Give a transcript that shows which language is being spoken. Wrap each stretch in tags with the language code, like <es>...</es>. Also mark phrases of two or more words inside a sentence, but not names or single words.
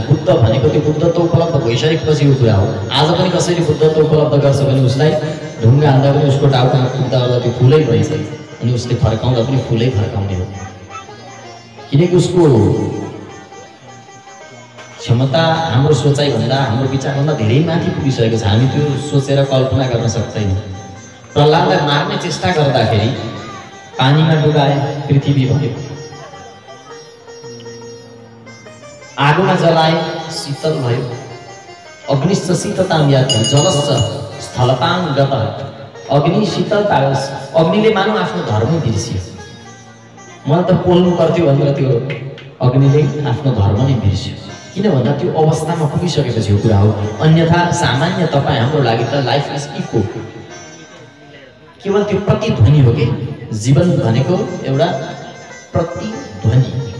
<ne>बुद्ध भनेको त्यो बुद्धत्व उपलब्ध भइसकेपछिको कुरा हो। आज पनि कसैले बुद्धत्व उपलब्ध गर्छ भने उसलाई ढुङ्गा हान्दा पनि उसको टाउकामा पुग्दा होला त्यो फुलै भइन्छ अनि उसले फर्काउँदा पनि फुलै फर्काउने हो, किनकि उसको क्षमता हाम्रो सोचाइभन्दा, हाम्रो विचारभन्दा धेरै माथि पुगिसकेको छ। हामी त्यो सोचेर कल्पना गर्न सक्दैनौँ। प्रहलादलाई मार्ने चेष्टा गर्दाखेरि पानीमा डुबाए, पृथ्वी भयो, आगोमा जलाए, शीतल भयो,</ne> <sa>अग्निश्च शीततां याति जलश्च स्थलतां गतः।</sa> <ne>अग्नि शीतल पारोस्, अग्निले मानौ आफ्नो धर्म बिर्सियो। मलाई त पोल्नु पर्थ्यो भनेर त्यो अग्निले आफ्नो धर्म नै बिर्स्यो। किन भन्दा त्यो अवस्थामा पुगिसकेपछि यो कुरा हो। अन्यथा सामान्य तपाईँ हाम्रो लागि त</ne> <en>life is echo,</en> <ne>केवल त्यो प्रतिध्वनि हो कि जीवन भनेको एउटा प्रतिध्वनि।</ne>